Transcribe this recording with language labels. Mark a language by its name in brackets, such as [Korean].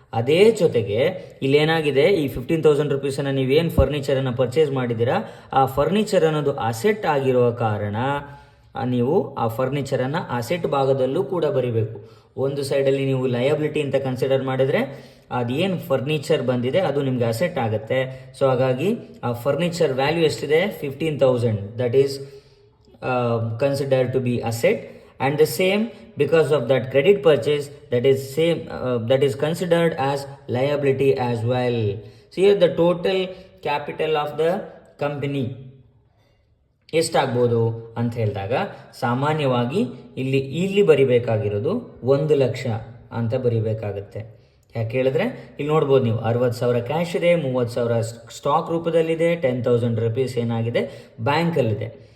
[Kannada] ಅದೇ ಜೊತೆಗೆ ಇಲ್ಲೇನಾಗಿದೆ, ಈ 15,000 rupeesನ್ನು ನೀವೇನು ಫರ್ನಿಚರನ್ನು ಪರ್ಚೇಸ್ ಮಾಡಿದ್ದೀರಾ, ಆ ಫರ್ನಿಚರ್ ಅನ್ನೋದು ಅಸೆಟ್ ಆಗಿರೋ ಕಾರಣ ನೀವು ಆ ಫರ್ನಿಚರನ್ನು ಅಸೆಟ್ ಭಾಗದಲ್ಲೂ ಕೂಡ ಬರಿಬೇಕು. ಒಂದು ಸೈಡಲ್ಲಿ ನೀವು ಲಯಬಿಲಿಟಿ ಅಂತ ಕನ್ಸಿಡರ್ ಮಾಡಿದರೆ ಅದೇನು ಫರ್ನಿಚರ್ ಬಂದಿದೆ ಅದು ನಿಮಗೆ ಅಸೆಟ್ ಆಗುತ್ತೆ. ಸೊ ಹಾಗಾಗಿ ಆ ಫರ್ನಿಚರ್ ವ್ಯಾಲ್ಯೂ ಎಷ್ಟಿದೆ, 15,000, [English] That is considered to be asset, and the same because of that credit purchase, that is considered as liability as well. So here the total capital of the company [Kannada] ಎಷ್ಟಾಗ್ಬೋದು ಅಂತ ಹೇಳಿದಾಗ ಸಾಮಾನ್ಯವಾಗಿ ಇಲ್ಲಿ ಬರಿಬೇಕಾಗಿರೋದು 1 ಲಕ್ಷ ಅಂತ ಬರಿಬೇಕಾಗತ್ತೆ. ಯಾಕೆ ಹೇಳಿದ್ರೆ ಇಲ್ಲಿ ನೋಡ್ಬೋದು ನೀವು 60,000 ಕ್ಯಾಶ್ ಇದೆ, 30,000 ಸ್ಟಾಕ್ ರೂಪದಲ್ಲಿದೆ, 10,000 rupees ಏನಾಗಿದೆ ಬ್ಯಾಂಕಲ್ಲಿದೆ.